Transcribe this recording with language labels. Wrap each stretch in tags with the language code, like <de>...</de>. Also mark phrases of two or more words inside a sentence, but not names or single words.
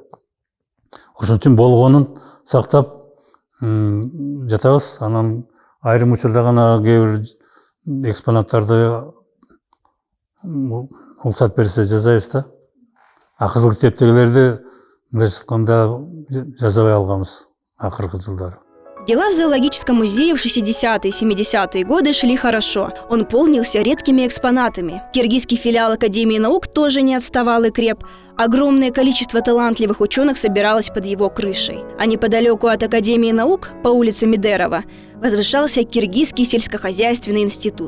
<ky>Ошон үчүн болгонун сактап жатабыз. Анан айрым учурда гана кээ бир экспонаттарды уруксат берсе жасайбыз да. Кызыл китептегилерди мындайча айтканда жасабай алганбыз акыркы жылдары.</ky> <ru>Дела в зоологическом музее в 60-е и 70-е годы шли хорошо. Он полнился редкими экспонатами. Киргизский филиал Академии наук тоже не отставал и креп. Огромное количество талантливых ученых собиралось под его крышей. А неподалеку от Академии наук, по улице Медерова, возвышался Киргизский сельскохозяйственный институт.</ru>